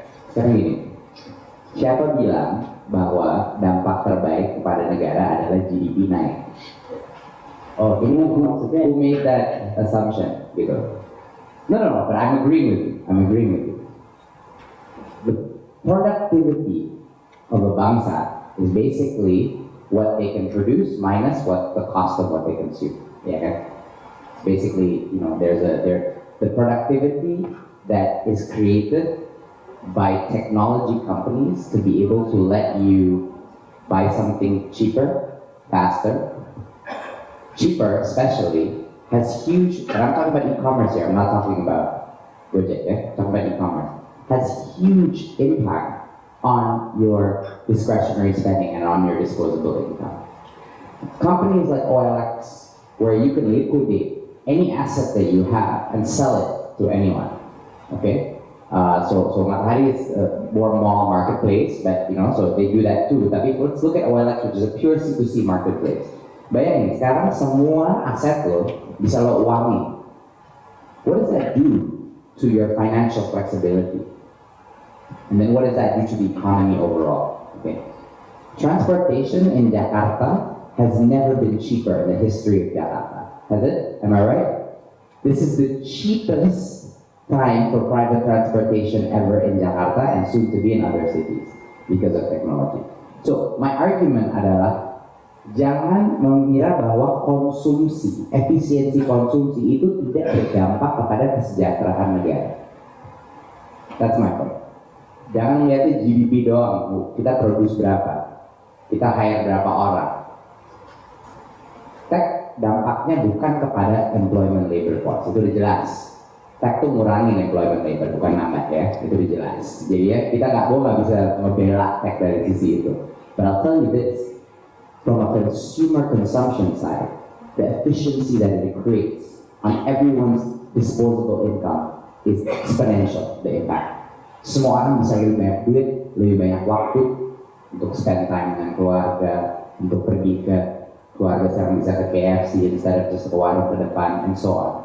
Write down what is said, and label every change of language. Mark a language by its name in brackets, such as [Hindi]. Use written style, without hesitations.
[Indonesian] Sekarang gini, siapa bilang bahwa dampak terbaik kepada negara adalah GDP naik? [English] Oh, [Indonesian] ini maksudnya [English] who made that assumption gitu? No, but I'm agreeing with you. The productivity of a bangsa is basically what they can produce minus what the cost of what they consume. Yeah, kan? Basically, there's the productivity that is created by technology companies to be able to let you buy something cheaper, faster, especially, has huge, and I'm talking about e-commerce here, I'm not talking about Gojek, I'm talking about e-commerce, has huge impact on your discretionary spending and on your disposable income. Companies like OLX, where you can liquidate any asset that you have and sell it to anyone, okay? So Matahari is more mall marketplace, but so they do that too. Tapi let's look at OLX, which is a pure C2C marketplace. [Indonesian] Bayangin, sekarang semua aset lo bisa lo uangin. [English] What does that do to your financial flexibility? And then what does that do to the economy overall? Okay. Transportation in Jakarta has never been cheaper in the history of Jakarta. Has it? Am I right? This is the cheapest time for private transportation ever in Jakarta and soon to be in other cities because of technology. So my argument [Indonesian] adalah jangan mengira bahwa konsumsi, efisiensi konsumsi itu tidak berdampak kepada kesejahteraan negara. [English] That's my point. [Indonesian] Jangan melihatnya GDP doang, kita produce berapa, kita hire berapa orang. Tech dampaknya bukan kepada employment labor force, itu udah jelas. Tech tuh ngurangin employment labor, bukan nambah ya, itu udah jelas. Jadi ya, kita nggak bisa ngebela tech dari sisi itu. [English] But I'll tell you this, from a consumer consumption side, the efficiency that it creates on everyone's disposable income is exponential, the impact. [Indonesian] Semua orang bisa lebih banyak duit, lebih banyak waktu untuk spend time dengan keluarga, untuk pergi ke keluarga sekarang bisa ke KFC [English] instead of just [Indonesian] ke warung ke depan, [English] and so on.